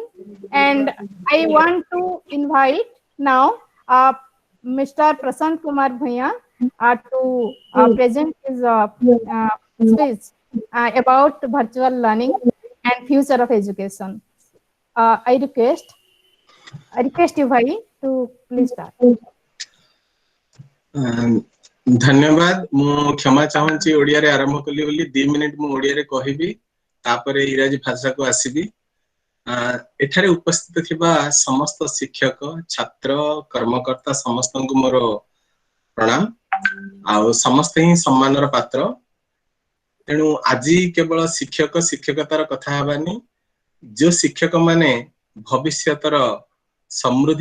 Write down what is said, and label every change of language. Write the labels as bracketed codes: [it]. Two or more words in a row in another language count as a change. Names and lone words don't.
[en] And I want to invite now Mr. Prasanta Kumar Bhunya to present his speech about virtual learning and future of education. I request you, Bhai, to please start. [or] ଧନ୍ୟବାଦ ମୁଁ କ୍ଷମା ଚାହିଁବି ଓଡ଼ିଆରେ ଆରମ୍ଭ କଲି ବୋଲି 2 ମିନିଟ ମୁଁ ଓଡ଼ିଆରେ କହିବି ତାପରେ ଇଂରାଜୀ ଭାଷାକୁ ଆସିବି ଏଠାରେ ଉପସ୍ଥିତ ଥିବା ସମସ୍ତ ଶିକ୍ଷକ ଛାତ୍ର କର୍ମକର୍ତ୍ତା ସମସ୍ତଙ୍କୁ ମୋର ପ୍ରଣାମ ଆ ସମସ୍ତେ ହିଁ ସମ୍ମାନର ପାତ୍ର ତେଣୁ ଆଜି କେବଳ ଶିକ୍ଷକ ଶିକ୍ଷକତାର କଥା ହେବନି ଯେ ଶିକ୍ଷକ ମାନେ ଭବିଷ୍ୟତର ସମୃଦ୍ଧି